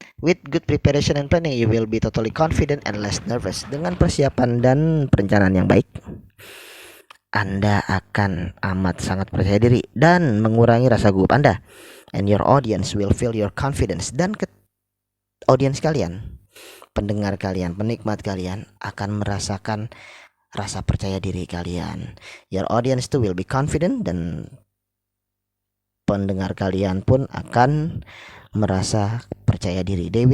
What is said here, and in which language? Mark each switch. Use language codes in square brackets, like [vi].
[en] With good preparation and planning, you will be totally confident and less nervous. [id] Dengan persiapan dan perencanaan yang baik, Anda akan amat sangat percaya diri dan mengurangi rasa gugup Anda. [en] And your audience will feel your confidence. [id] Dan audience kalian, pendengar kalian, penikmat kalian akan merasakan rasa percaya diri kalian. [en] Your audience too will be confident, [id] dan pendengar kalian pun akan merasa percaya diri.